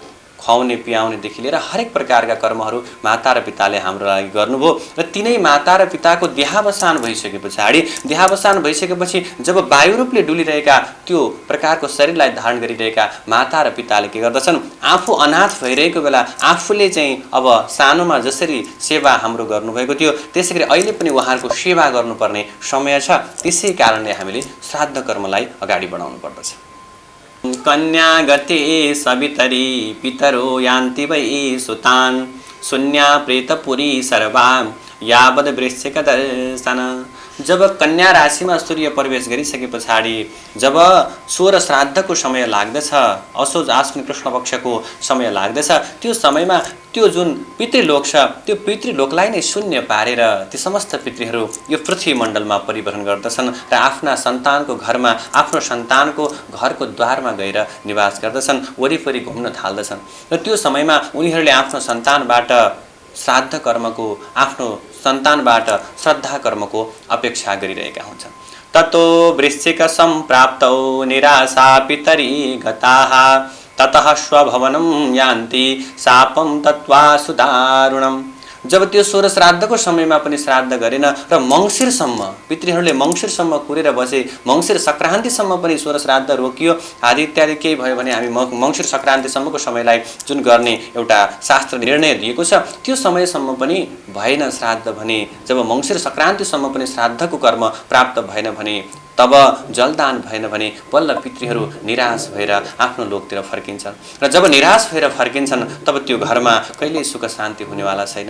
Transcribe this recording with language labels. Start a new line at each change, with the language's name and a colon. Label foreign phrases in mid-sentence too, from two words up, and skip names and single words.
Nepali: प्रकारका खुवाउने पियाउनेदेखि लिएर हरेक प्रकारका कर्महरू माता र पिताले हाम्रो लागि गर्नुभयो र तिनै माता र पिताको देहावसान भइसके पछाडि देहावसान भइसकेपछि जब वायु रूपले डुलिरहेका त्यो प्रकारको शरीरलाई धारण गरिरहेका माता र पिताले के गर्दछन् आफू अनाथ भइरहेको बेला आफूले चाहिँ अब सानोमा जसरी सेवा हाम्रो गर्नुभएको थियो त्यसैगरी अहिले पनि उहाँहरूको सेवा गर्नुपर्ने समय छ। त्यसै कारणले हामीले श्राद्ध कर्मलाई अगाडि बढाउनु पर्दछ।
Sanskrit: कन्या गते सवितरी पितरो यान्ति वै सुतान् शून्या प्रेतपुरी सर्वा यावद् वृश्चिक दर्शन।
Nepali: जब कन्या राशिमा सूर्य प्रवेश गरिसके पछाडि जब सोह्र श्राद्धको समय लाग्दछ, असोज आश्विन कृष्ण पक्षको समय लाग्दछ, त्यो समयमा त्यो जुन पितृलोक छ त्यो पितृलोकलाई नै शून्य पारेर ती समस्त पितृहरू यो पृथ्वी मण्डलमा परिवहन गर्दछन् र आफ्ना सन्तानको घरमा आफ्नो सन्तानको घरको द्वारमा गएर निवास गर्दछन्, वरिपरि घुम्न थाल्दछन् र त्यो समयमा उनीहरूले आफ्नो सन्तानबाट श्राद्ध कर्मको आफ्नो सन्तानबाट श्रद्धा कर्मको अपेक्षा गरिरहेका हुन्छन्।
Sanskrit: ततो वृश्चिक सम्प्राप्तौ निराशा पितरी गताः ततः स्वभवनं यान्ति शापं दत्त्वा सुदारुणम्।
Nepali: जब त्यो सोह्र श्राद्धको समयमा पनि श्राद्ध गरेन र मङ्सिरसम्म पितृहरूले मङ्सिरसम्म कुरेर बसे, मङ्सिर सङ्क्रान्तिसम्म पनि सोह्र श्राद्ध रोकियो आदि इत्यादि केही भयो भने हामी मङ्सिर सङ्क्रान्तिसम्मको समयलाई जुन गर्ने एउटा शास्त्र निर्णय दिएको छ त्यो समयसम्म पनि भएन श्राद्ध भने, जब मङ्सिर सङ्क्रान्तिसम्म पनि श्राद्धको कर्म प्राप्त भएन भने, तब जलदान भएन भने बल्ल पितृहरू निराश भएर आफ्नो लोकतिर फर्किन्छन् र जब निराश भएर फर्किन्छन् तब त्यो घरमा कहिल्यै सुख शान्ति हुनेवाला छैन।